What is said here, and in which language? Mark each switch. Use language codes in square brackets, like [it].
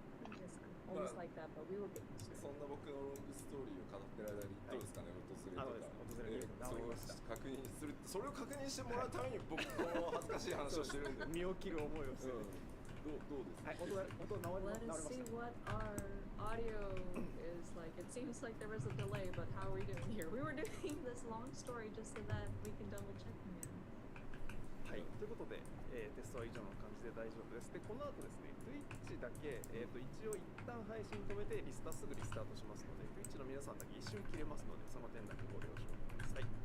[en] Yes, I'm always like that, but we will get used to it. [ja] そんな僕のロングストーリーを語ってる間にどうですかね、訪れとか。訪れました。確認する、それを確認してもらうために僕の恥ずかしい話をしてるんで。身を切る思いをしてる。どうですか。はい、音直りました。 [en] Let us see what our audio is like. It seems like there was a delay, but how are we doing here? We were doing this long story just so that we can double check them in. [ja] はい、ということで、テストは以上の感じで大丈夫です。で、この後ですね、Twitch だけ、一応一旦配信止めてすぐリスタートしますので、Twitch の皆さんだけ一瞬切れますので、その点だけご了承ください。